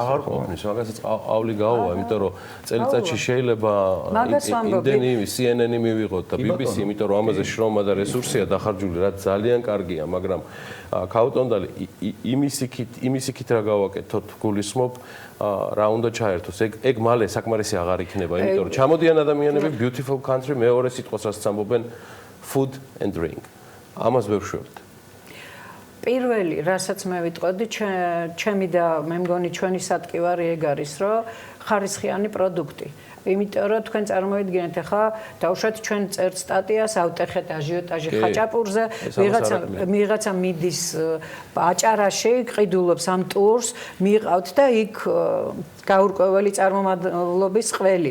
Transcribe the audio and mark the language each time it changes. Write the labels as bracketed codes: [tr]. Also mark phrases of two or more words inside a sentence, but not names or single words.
[ka] აღარ ყოფნის, მაგასაც ყავლი გაუვა, იმიტომ რომ წელიწადში შეიძლება იმდენი CNN-ი მივიღოთ და BBC, იმიტომ რომ ამაზე შრომა და რესურსია დახარჯული, რაც ძალიან კარგია, მაგრამ ქაუტონდალი იმისიქით რა გავაკეთოთ, გულისხმობ რა უნდა ჩაერთოს. ეგ მალე საკმარისი აღარ იქნება, იმიტომ რომ ჩამოდიან ადამიანები [en] beautiful country [ka] მეორე სიტყვას რაც ამბობენ [en] food and drink. [ka] ამას ვერ შევთ. პირველი, რასაც მე ვიტყოდი, ჩემი და მე მგონი ჩვენი სატკივარი ეგ არის, რომ ხარისხიანი პროდუქტი. იმიტომ რომ თქვენ წარმოიდგინეთ ახლა დავუშვათ ჩვენ წერთ სტატიას, ავტეხეთ აჟიოტაჟი ხაჭაპურზე, ვიღაცა მიდის აჭარაში, ყიდულობს ამ ტურს, მიიყავთ და იქ გაურკვეველი წარმომავლობის ყველი.